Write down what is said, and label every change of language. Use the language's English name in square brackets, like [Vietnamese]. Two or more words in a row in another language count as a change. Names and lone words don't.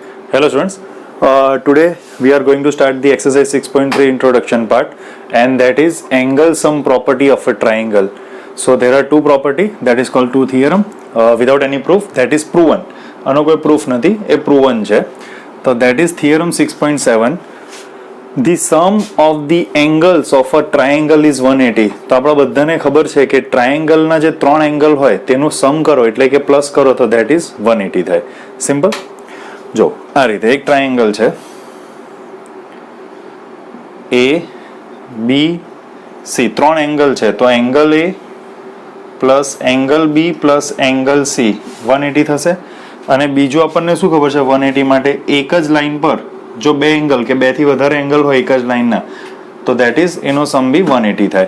[English] Hello students, today we are going to start the exercise 6.3 introduction part, and that is angle sum property of a triangle. So there are two property, that is called two theorem without any proof, that is proven. [Gujarati] આનો કોઈ proof નથી, એ proven છે. તો [English] that is theorem 6.7. The sum of the angles of a triangle is 180. [Gujarati] તો આપણા બધાને ખબર છે કે ટ્રાયેંગલના જે ત્રણ એંગલ હોય તેનું સમ કરો એટલે કે પ્લસ કરો તો [English] that is 180 [Gujarati] થાય. સિમ્પલ. જો આ રીતે એક ટ્રાયેંગલ છે એ બી સી, ત્રણ એંગલ છે તો [English] angle A plus angle B plus angle C [Gujarati] 180 થશે. અને બીજું આપણને શું ખબર છે 180 માટે એક જ લાઈન પર જો બે એંગલ કે બે થી વધારે એંગલ હોય એક જ લાઈનના તો [English] that is [Gujarati] એનો સમ બી 180 થાય.